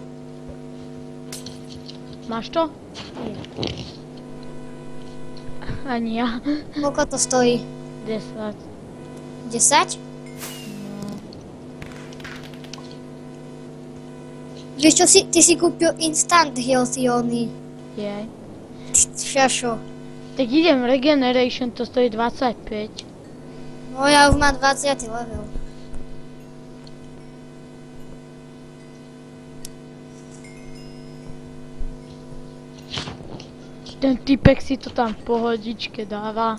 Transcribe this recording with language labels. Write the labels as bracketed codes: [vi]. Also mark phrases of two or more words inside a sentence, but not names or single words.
[sk] Máš to? Ani ja. Koľko to stojí? 10. 10? No. Vieš čo, ty si kúpil [en] instant healthy ony. [sk] Jej. Šašo. Tak idem Regeneration, to stojí 25. No ja už mám 20 level. Ten typek si to tam v pohodičke dáva.